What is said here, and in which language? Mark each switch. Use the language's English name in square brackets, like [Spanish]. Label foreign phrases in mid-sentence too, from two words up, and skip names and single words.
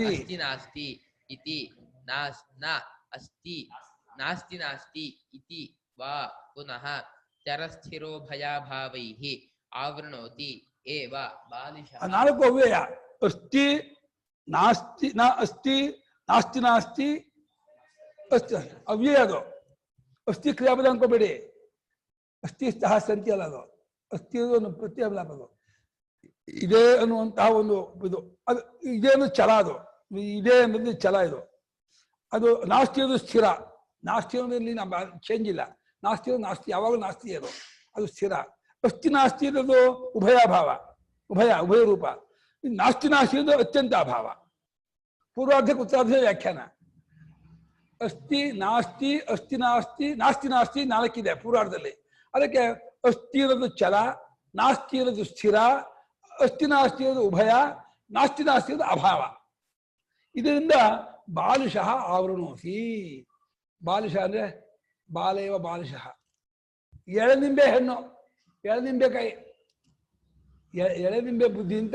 [Sanskrit] अस्ति नास्ति इति न अस्ति नास्ति नास्ति इति वा पुनः चरस्थिरो भयाभावैः आवृणोति एव बालिशः. [Kannada] ನಾಲ್ಕು ಅವ್ಯಯ. [Sanskrit] ಅಸ್ತಿ ನಾಸ್ತಿ ನ ಅಸ್ತಿ ನಾಸ್ತಿ ನಾಸ್ತಿ ಅಸ್ತಿ [Kannada] ಅವ್ಯಯ ಅದು. ಅಸ್ತಿ ಕ್ರಿಯಾಪದ ಅನ್ಕೋಬೇಡಿ, ಅಸ್ತಿ ಸಹ ಸಂತಿ ಅಲ್ಲ ಅದು. ಅಸ್ತಿ ಒಂದು ಪ್ರತ್ಯಯ ಅದು, ಇದೇ ಅನ್ನುವಂತಹ ಒಂದು ಇದು. ಅದು ಇದೇನು ಛಲ, ಅದು ಇದೇ ಅನ್ನೋದು ಛಲ. ಇದು ಅದು ನಾಸ್ತಿ, ಅದು ಸ್ಥಿರ. ನಾಸ್ತಿ ಅನ್ನೋದ್ರಲ್ಲಿ ನಮ್ಮ ಚೇಂಜ್ ಇಲ್ಲ. [Sanskrit] ನಾಸ್ತಿ ನಾಸ್ತಿ [Kannada] ಯಾವಾಗಲೂ ನಾಸ್ತಿ, ಅದು ಸ್ಥಿರ. [Sanskrit] ಅಸ್ತಿ ನಾಸ್ತಿ [Kannada] ಅನ್ನೋದು ಉಭಯಾಭಾವ, ಉಭಯ ರೂಪ. [Sanskrit] ನಾಸ್ತಿ ನಾಸ್ತಿ [Kannada] ಅನ್ನೋದು ಅತ್ಯಂತ ಅಭಾವ. ಪೂರ್ವಾರ್ಧಕ್ಕೆ ಉತ್ತರಾರ್ಧ ವ್ಯಾಖ್ಯಾನ. [Sanskrit] ಅಸ್ತಿ ನಾಸ್ತಿ ಅಸ್ತಿ ನಾಸ್ತಿ ನಾಸ್ತಿ ನಾಸ್ತಿ [Kannada] ನಾಲ್ಕಿದೆ ಪೂರ್ವಾರ್ಧದಲ್ಲಿ. ಅದಕ್ಕೆ ಅಸ್ತಿ ಅನ್ನೋದು ಛಲ, ನಾಸ್ತಿ ಅನ್ನೋದು ಸ್ಥಿರ, [Sanskrit] ಅಸ್ತಿ ನಾಸ್ತಿ [Kannada] ಅನ್ನೋದು ಉಭಯ, [Sanskrit] ನಾಸ್ತಿ ನಾಸ್ತಿ [Kannada] ಅನ್ನೋದು ಅಭಾವ. ಇದರಿಂದ [Sanskrit] ಬಾಲಿಶಃ ಆವೃಣೋಸಿ. [Kannada] ಬಾಲಿಶ ಅಂದ್ರೆ [Sanskrit] ಬಾಲೇವ ಬಾಲಿಶಃ, [Kannada] ಎಳೆನಿಂಬೆ ಹೆಣ್ಣು, ಎಳೆನಿಂಬೆ ಕೈ, ಎಳೆನಿಂಬೆ ಬುದ್ಧಿ ಅಂತ.